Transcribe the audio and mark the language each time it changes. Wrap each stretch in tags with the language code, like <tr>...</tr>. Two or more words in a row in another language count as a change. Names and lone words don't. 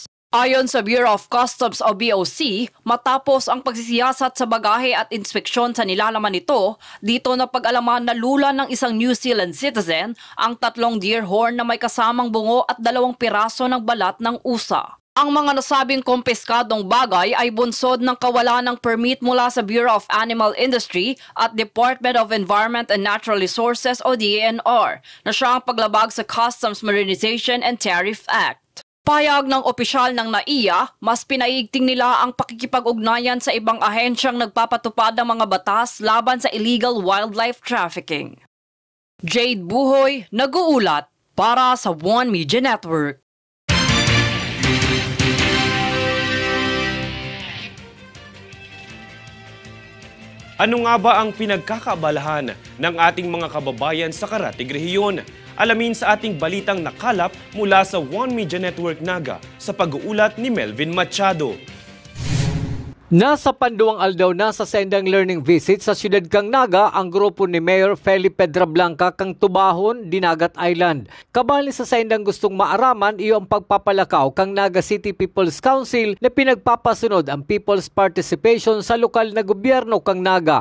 <tl>Ayon sa Bureau of Customs o BOC, matapos ang pagsisiyasat sa bagahe at inspeksyon sa nilalaman nito, dito na pag-alaman na lula ng isang New Zealand citizen ang 3 deer horn na may kasamang bungo at 2 piraso ng balat ng usa. Ang mga nasabing kumpiskadong bagay ay bunsod ng kawalan ng permit mula sa Bureau of Animal Industry at Department of Environment and Natural Resources o DENR na siya ang paglabag sa Customs Modernization and Tariff Act. Payag ng opisyal ng NAIA, mas pinaigting nila ang pakikipag-ugnayan sa ibang ahensyang nagpapatupad ng mga batas laban sa</tl> <en>illegal wildlife trafficking.</en> <tl>Jade Buhoy, nag-uulat para sa One Media Network. Ano nga ba ang pinagkakaabalahan ng ating mga kababayan sa karatig rehiyon? Alamin sa ating balitang nakalap mula sa One Media Network Naga sa pag-uulat ni Melvin Machado.</tl> <bik>Nasa panduang aldaw na sa sendang</bik> <en>learning visit</en> <bik>sa siyudad kang Naga ang grupo ni Mayor Felipe Pedrablanca kang Tubahon, Dinagat Island. Kabali sa sendang gustong maaraman iyo ang pagpapalakaw kang Naga City People's Council na pinagpapasunod ang</bik> <en>people's participation</en> <bik>sa lokal na gobyerno kang Naga.</bik>